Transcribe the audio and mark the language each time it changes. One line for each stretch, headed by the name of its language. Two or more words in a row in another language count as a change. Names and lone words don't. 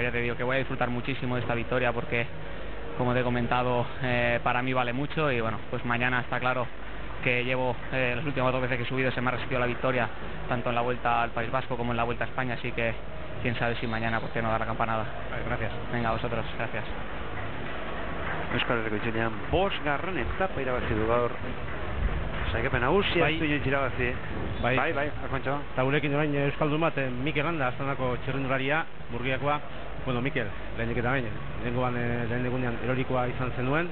Spanish: Ya te digo que voy a disfrutar muchísimo de esta victoria porque, como te he comentado, para mí vale mucho y bueno, pues mañana está claro que llevo las últimas 2 veces que he subido se me ha resistido la victoria, tanto en la Vuelta al País Vasco como en la Vuelta a España, así que quién sabe si mañana pues no da la campanada. Vale, gracias. Venga, a vosotros, gracias.
Basque: Euskal Herriko itzulian 5. etapa irabazi du gaur. Saikapen nagusia ez du inoiz irabazi. Bai, Alfonso. Eta gurekin orain euskaldun bat, Mikel Landa, Astanako txirrindularia, Murgiakoa. Bueno, Mikel, lehenik eta bain, lehen egunean erorikoa izan zenuen.